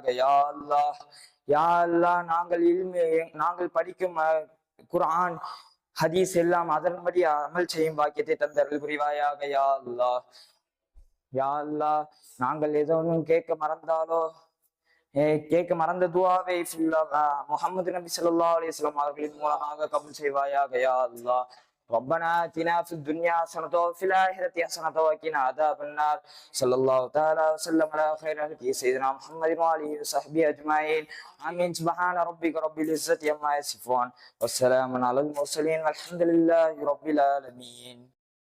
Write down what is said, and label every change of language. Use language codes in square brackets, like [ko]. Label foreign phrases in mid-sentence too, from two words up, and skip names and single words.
[ar] يا الله، يا الله, [ta] நாங்கள் படிக்கும் குர்ஆன் ஹதீஸ் எல்லாம் அதன்படி அமல் செய்யும் பாக்கியத்தை தந்தருள் புரிவாயாக. [ar] يا الله، يا الله, [ta] நாங்கள் எதுவும் கேட்க மறந்த துஆவை முஹம்மது நபி [ar] صلى الله عليه وسلم [ta] அவர்களின் மூலமாக கபூல் செய்வாயாக. [ar] يا الله, ربنا آتنا في الدنيا حسنة وفي الآخرة حسنة وقنا عذاب النار. صلى الله تعالى وسلم على خير خلقه سيدنا محمد وآله وصحبه أجمعين. آمين. سبحان ربك رب العزة عما يصفون والسلام على المرسلين والحمد لله رب العالمين.